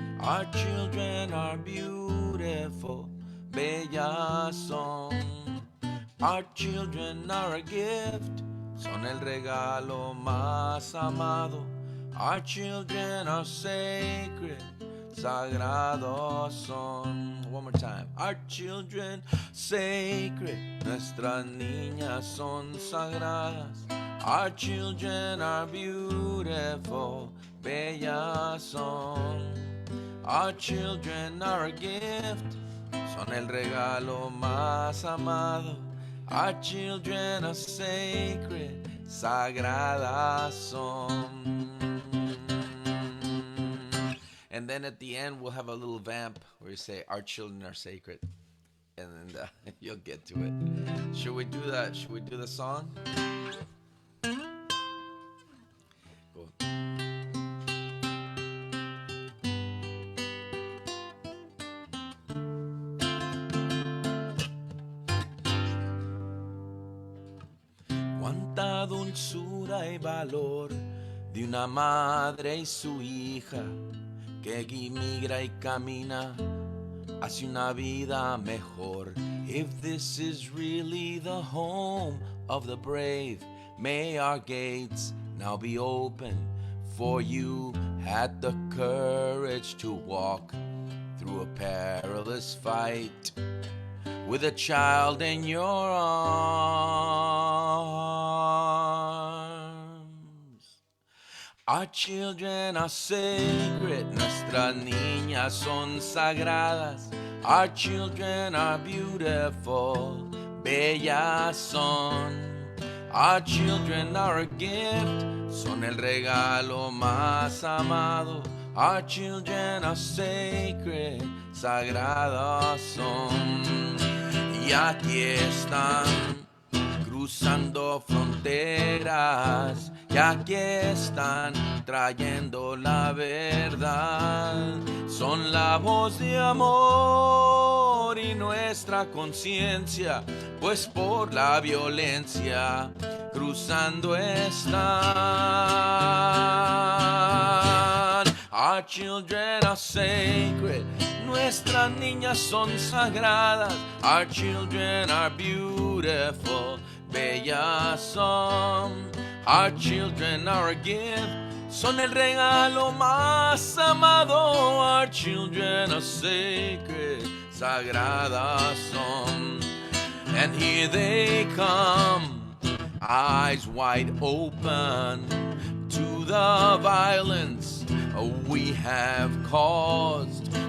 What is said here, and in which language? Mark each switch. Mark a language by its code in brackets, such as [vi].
[en] Our children are beautiful, [es] bellas son. [en] Our children are a gift, [es] son el regalo más amado. [en] Our children are sacred, [es] sagrados son. [en] One more time. Our children sacred, [es] nuestras niñas son sagradas. [en] Our children are beautiful, [es] bellas son. [en] Our children are a gift, [es] son el regalo más amado. [en] Our children are sacred, [es] sagradas son. [en] And then at the end, we'll have a little vamp where you say, our children are sacred. And then you'll get to it. Should we do that? Should we do the song? Cool. [es] Cuánta dulzura y valor de una madre y su hija, que migra y camina hacia una vida mejor. [en] If this is really the home of the brave, may our gates now be open, for you had the courage to walk through a perilous fight with a child in your arms. Our children are sacred, [es] nuestras niñas son sagradas. [en] Our children are beautiful, [es] bellas son. [en] Our children are a gift, [es] son el regalo más amado. [en] Our children are sacred, [es] sagrados son. Y aquí están, cruzando fronteras, y aquí están, trayendo la verdad. Son la voz de amor y nuestra conciencia, pues por la violencia cruzando están. [en] Our children are sacred, [es] nuestras niñas son sagradas. [en] Our children are beautiful, [es] bellas son. [en] Our children are a gift, [es] son el regalo más amado. [en] Our children are sacred, [es] sagradas son. [en] And here they come, eyes wide open to the violence we have caused.